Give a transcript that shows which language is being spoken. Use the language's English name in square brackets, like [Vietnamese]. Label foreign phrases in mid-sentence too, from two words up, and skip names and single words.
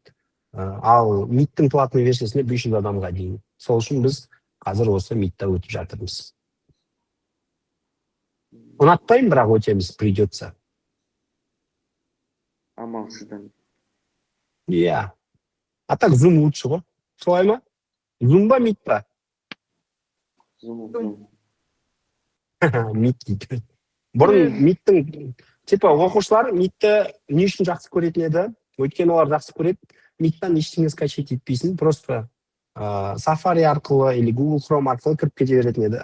[Kazakh] Ал миттің платный версиясында 500 адамға дейін. Сол үшін біз қазір осы митта өтіп жатырмыз. Ұнатпаймын, бірақ өтеміз, придется. Амалсыздан. Иә. [Russian] А так Zoom лучше [Kazakh] ғой. Солай ма? Zoom ба, мит па? Zoom. Мит дейді. Бұрын миттің, типа, оқушылар митті не үшін жақсы көретін еді? Өйткені олар жақсы көреді, миттан ештеңе скачать етпейсің, просто Safari арқылы или Google Chrome арқылы кіріп кете беретін еді.